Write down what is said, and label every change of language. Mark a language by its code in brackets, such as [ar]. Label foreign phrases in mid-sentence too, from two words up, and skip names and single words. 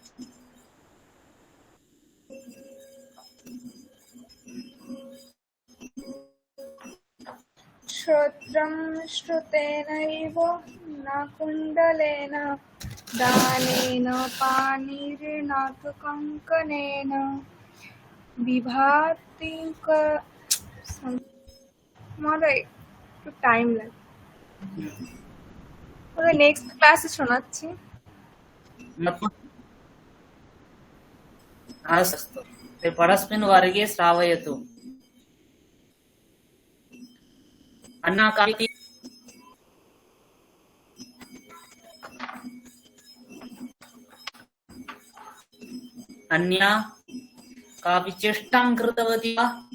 [sa] श्रोत्रं श्रुतेनैव न कुण्डलेन दानेन पाणिर्न तु कङ्कणेन विभाति [bn] মহোদয় একটু টাইম লাগে। নেক্সট ক্লাসে শোনাচ্ছি। [sa] अस्तु, परस्मिन् वर्गे श्रावयतु। अन्ना कापि अन्या कापि चेष्टां कृतवती वा?